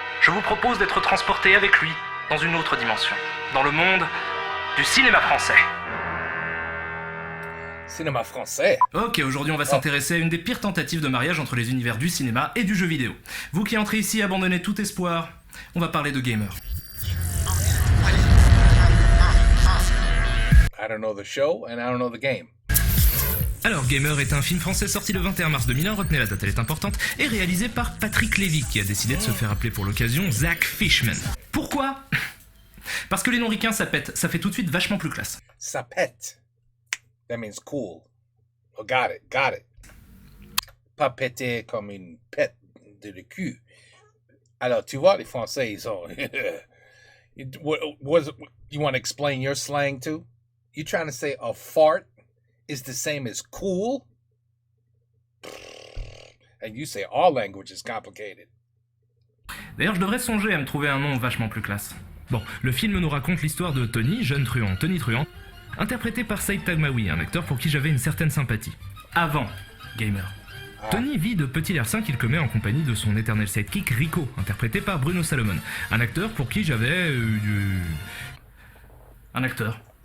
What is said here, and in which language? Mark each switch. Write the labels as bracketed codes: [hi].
[fr] Je vous propose d'être transporté avec lui dans une autre dimension, dans le monde du cinéma français. Cinéma français. Ok, aujourd'hui on va s'intéresser à une des pires tentatives de mariage entre les univers du cinéma et du jeu vidéo. Vous qui entrez ici, abandonnez tout espoir, on va parler de Gamer. [en] I don't know the show and I don't know the game. [fr] Alors, Gamer est un film français sorti le 21 mars 2001, retenez la date, elle est importante, et réalisé par Patrick Lévy, qui a décidé de se faire appeler pour l'occasion Zach Fishman. Pourquoi ? Parce que les noms ricains, ça pète, ça fait tout de suite vachement plus classe. Ça pète. [en] That means cool. Oh, got it. [fr] Pas péter comme une pète de le cul. Alors, tu vois, les Français, ils ont... [en] You want to explain your slang too? You trying to say a fart is the same as cool? And you say our language is complicated. [fr] D'ailleurs, je devrais songer à me trouver un nom vachement plus classe. Bon, le film nous raconte l'histoire de Tony, jeune truand, Tony Truant, interprété par Saïd Taghmaoui, un acteur pour qui j'avais une certaine sympathie. Avant Gamer. Tony vit de petits larcins qu'il commet en compagnie de son éternel sidekick Rico, interprété par Bruno Salomon, un acteur pour qui j'avais un acteur.